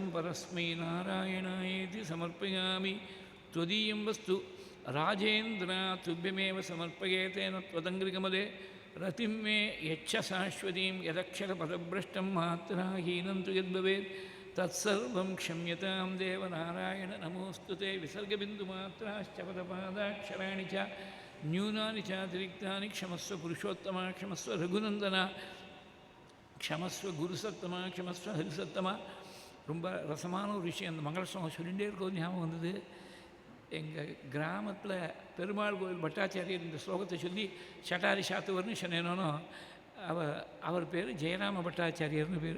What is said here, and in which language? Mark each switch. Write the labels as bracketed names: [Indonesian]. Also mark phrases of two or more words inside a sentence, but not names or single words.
[Sanskrit] परस्मै नारायणायेति समर्पयामि त्वदीयं वस्तु राजेन्द्र तुभ्यमेव समर्पयेतेन त्वदङ्घ्रिकमले रतिं मे यच्छ शाश्वतीं यदक्षरपदभ्रष्टं मात्राहीनं तु यद्भवेत् तत्सर्वं क्षम्यतां देवनारायण नमोऽस्तु ते विसर्गबिन्दुमात्राश्च पदपादाक्षराणि च न्यूनानि चातिरिक्तानि क्षमस्व पुरुषोत्तमा क्षमस्व रघुनन्दन क्षमस्व गुरुसत्तमा क्षमस्व हरिसत्तमा. [Tamil] ரொம்ப ரசமான ஒரு விஷயம். அந்த மங்கள ஸ்லோகம் சொல்லிகிட்டே இருக்கோம் ஞாபகம் வந்தது. எங்கள் கிராமத்தில் பெருமாள் கோயில் பட்டாச்சாரியர் இந்த ஸ்லோகத்தை சொல்லி சட்டாரி சாத்துவர்னு சொன்னேனோ அவர் பேர் ஜெயராம பட்டாச்சாரியர்னு பேர்.